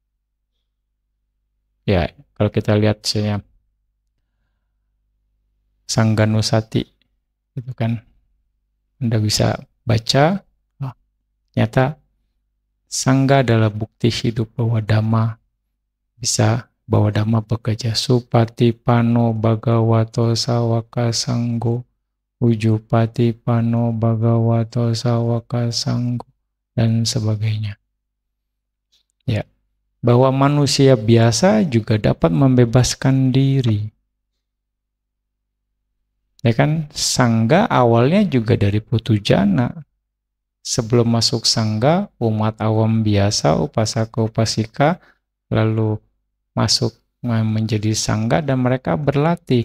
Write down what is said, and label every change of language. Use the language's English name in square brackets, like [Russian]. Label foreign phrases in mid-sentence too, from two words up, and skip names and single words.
[Indonesian] Ya, kalau kita lihat misalnya Sangganusati, itu kan, Anda bisa baca, ternyata Sangga adalah bukti hidup bahwa Dhamma bekerja. [Pali] Supati pano bhagavato sawaka sanggo, ujupati pano bhagavato sawaka sanggo, [Indonesian] dan sebagainya. Ya, bahwa manusia biasa juga dapat membebaskan diri. Ya kan, Sangga awalnya juga dari putujana. Sebelum masuk Sangga, umat awam biasa, upasaka-upasika, lalu masuk menjadi Sangga dan mereka berlatih.